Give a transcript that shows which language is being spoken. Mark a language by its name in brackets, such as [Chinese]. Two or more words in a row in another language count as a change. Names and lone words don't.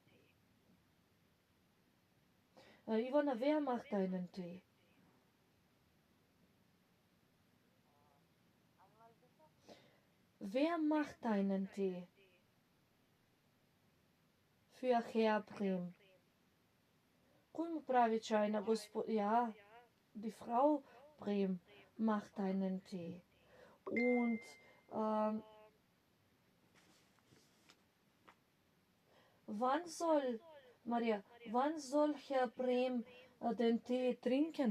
[German] Ivana, wer macht einen Tee? Wer macht einen Tee? Für Herr Brehm. [Macedonian] Кој му прави чај на [German] Ja, die Frau Brehm macht einen Tee. Und wann soll Herr Brehm den Tee trinken?